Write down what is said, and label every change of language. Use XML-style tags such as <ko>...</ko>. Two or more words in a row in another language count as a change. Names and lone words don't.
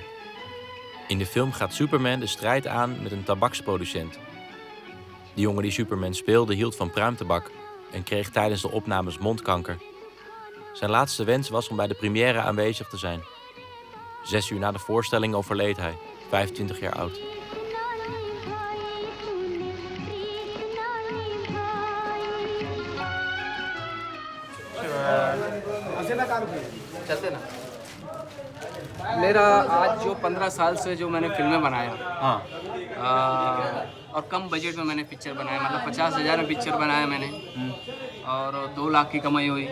<nl>In de film gaat Superman de strijd aan met een tabaksproducent. De jongen die Superman speelde hield van pruimtabak en kreeg tijdens de opnames mondkanker. Zijn laatste wens was om bij de première aanwezig te zijn. 6 uur na de voorstelling overleed hij, 25 jaar oud.</nl> <hi>चलते ना। मेरा आज जो 15 साल से जो मैंने फिल्में बनाया, और कम बजट में मैंने पिक्चर बनाया, मतलब 50,000 में पिक्चर बनाया मैंने और 2 लाख की कमाई हुई।</hi>